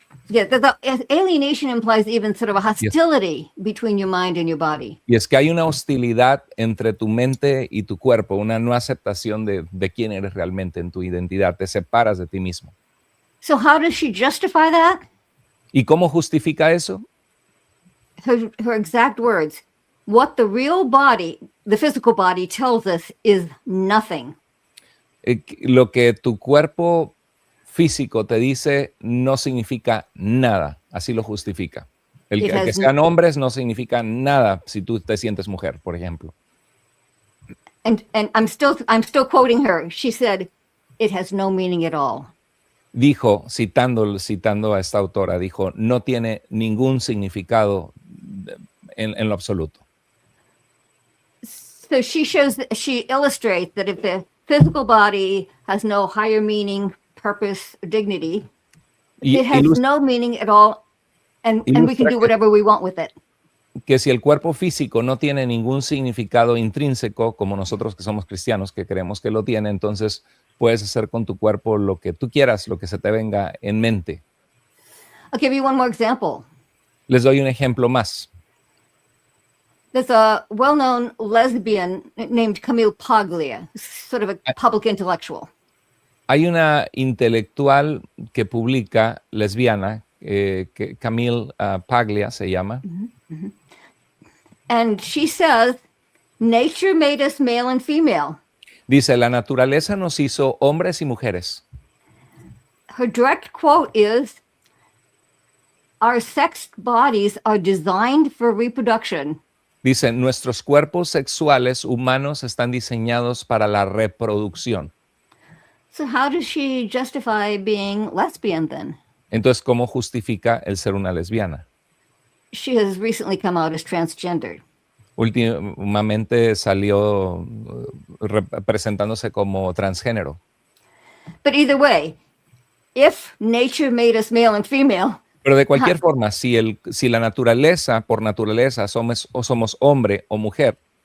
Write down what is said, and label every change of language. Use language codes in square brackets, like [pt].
[en] Yeah, alienation implies even sort of a hostility between your mind and your body. [es] Y es que hay una hostilidad entre tu mente y tu cuerpo, una no aceptación de quién eres realmente en tu identidad. Te separas de ti mismo. [en] So how does she justify that? [es] ¿Y cómo justifica eso? [en] Her exact words, what the real body, the physical body tells us is nothing. [es] Lo que tu cuerpo físico te dice no significa nada, así lo justifica. El que sean hombres no significa nada si tú te sientes mujer, por ejemplo. [en] And I'm still quoting her. She said, it has no meaning at all. [es] Dijo, citando a esta autora, dijo, no tiene ningún significado en lo absoluto. [en] So she illustrates that if the physical body has no higher meaning, purpose, dignity, it has no meaning at all, and we can do whatever we want with it. [es] Que si el cuerpo físico no tiene ningún significado intrínseco, como nosotros que somos cristianos, que creemos que lo tiene, entonces puedes hacer con tu cuerpo lo que tú quieras, lo que se te venga en mente. [en] I'll give you one more example. [es] Les doy un ejemplo más. [en] There's a well-known lesbian named Camille Paglia, sort of a public intellectual. [es] Hay una intelectual que publica, lesbiana, que Camille Paglia se llama. Mm-hmm. [en] And she says, nature made us male and female. [es] Dice, la naturaleza nos hizo hombres y mujeres. [en] Her direct quote is, our sexed bodies are designed for reproduction. [es] Dice, nuestros cuerpos sexuales humanos están diseñados para la reproducción. [en] So how does she justify being lesbian then? [es] Entonces, ¿cómo justifica el ser una lesbiana? [en] She has recently come out as transgender. [es] Últimamente salió presentándose como transgénero. [en] But either way, if nature made us male and female, [es] pero de cualquier forma, si la naturaleza, por naturaleza, somos hombre o mujer,